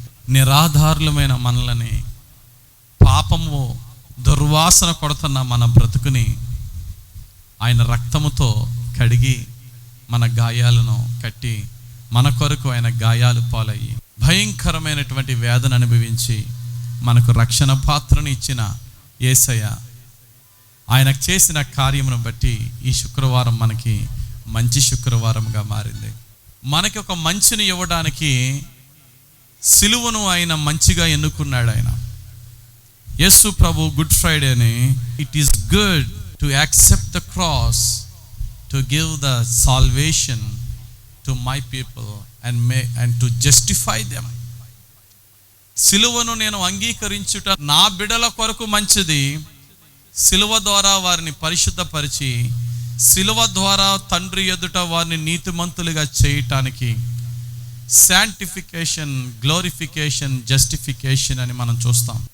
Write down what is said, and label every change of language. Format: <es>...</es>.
<te>నిరాధారులమైన మనలని, పాపము దుర్వాసన కొడుతున్న మన బ్రతుకుని ఆయన రక్తముతో కడిగి మన గాయాలను కట్టి మన కొరకు ఆయన గాయాలు పాలయ్యి భయంకరమైనటువంటి వేదన అనుభవించి మనకు రక్షణ పాత్రను ఇచ్చిన యేసయ్య ఆయనకు చేసిన కార్యమును బట్టి ఈ శుక్రవారం మనకి మంచి శుక్రవారంగా మారింది. మనకి ఒక మంచిని ఇవ్వడానికి సిలువను ఆయన మంచిగా ఎన్నుకున్నాడు. ఆయన యేసు ప్రభు good ఫ్రైడేని</te> <en>It is good to accept the cross, to give the salvation to my people and to justify them.</en> <te>సిలువను నేను అంగీకరించుట నా బిడల కొరకు మంచిది. సిలువ ద్వారా వారిని పరిశుద్ధపరిచి సిలువ ద్వారా తండ్రి ఎదుట వారిని నీతిమంతులుగా చేయటానికి శాంటిఫికేషన్, గ్లోరిఫికేషన్, జస్టిఫికేషన్ అని మనం చూస్తాం.</te>